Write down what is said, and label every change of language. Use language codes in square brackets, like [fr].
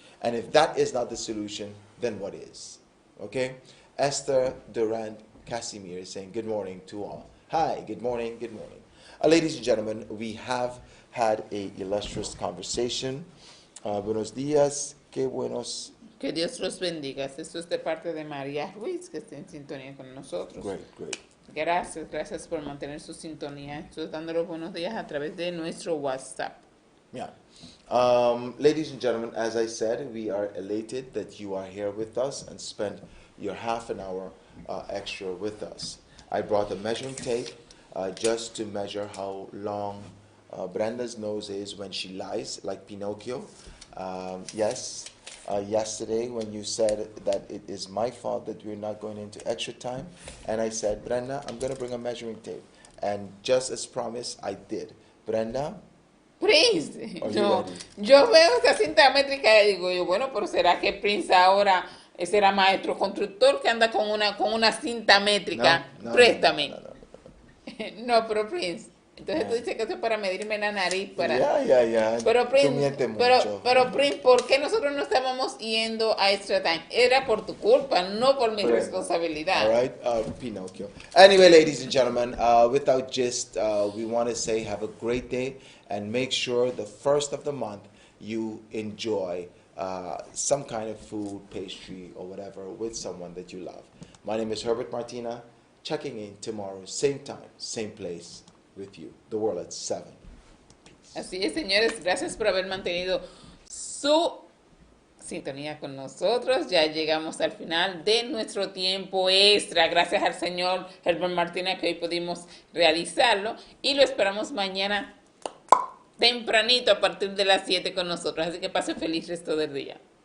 [en] And if that is not the solution, then what is? Okay? Esther Durand Casimir is saying good morning to all. Hi, good morning, good morning. Ladies and gentlemen, we have had a illustrious conversation. [es] Buenos días, qué buenos. Que Dios los bendiga. Esto es de parte de María Ruiz, que está en sintonía con nosotros. [en] Great. [es] Gracias por mantener su sintonía. Estoy dando los buenos días a través de nuestro WhatsApp. [en] Yeah. Ladies and gentlemen, as I said, we are elated that you are here with us and spend your half an hour extra with us. I brought a measuring tape just to measure how long Brenda's nose is when she lies, like Pinocchio. Yes, yesterday when you said that it is my fault that we're not going into extra time, and I said, Brenda, I'm going to bring a measuring tape. And just as promised, I did. Brenda? Prince, Are you [es] no, [en] ready? [es] yo veo esta cinta métrica y digo yo, bueno, pero ¿será que Prince ahora será maestro constructor que anda con una cinta métrica? No, Préstame. no. No, pero Prince, entonces tú dices que esto es para medirme la nariz, para... Ya. Pero Tú Prince, mientes mucho. pero Prince, ¿por qué nosotros no estábamos yendo a Extra Time? Era por tu culpa, no por mi responsabilidad. [en] All right, Pinocchio. Anyway, ladies and gentlemen, without just, we want to say have a great day and make sure the first of the month you enjoy some kind of food, pastry, or whatever with someone that you love. My name is Herbert Martina, checking in tomorrow, same time, same place with you. The world at 7. [es] Así es, señores, gracias por haber mantenido su sintonía con nosotros. Ya llegamos al final de nuestro tiempo extra. Gracias al señor Herbert Martina que hoy pudimos realizarlo y lo esperamos mañana tempranito a partir de las 7 con nosotros. Así que pase feliz resto del día.